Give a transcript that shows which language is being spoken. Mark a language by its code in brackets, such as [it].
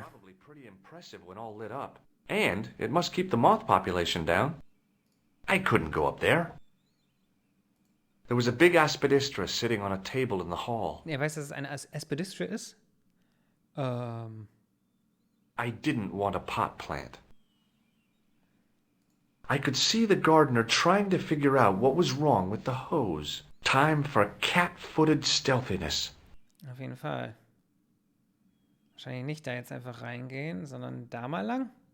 [en] Probably pretty impressive when all lit up. And it must keep the moth population down. I couldn't go up there. There was a big aspidistra sitting on a table in the hall. [de] Er weiß, dass es eine Aspidistra ist? [en] I didn't want a pot plant. I could see the gardener trying to figure out what was wrong with the hose. Time for cat-footed stealthiness. [de] Auf jeden Fall. Wahrscheinlich nicht da jetzt einfach reingehen, sondern da mal lang.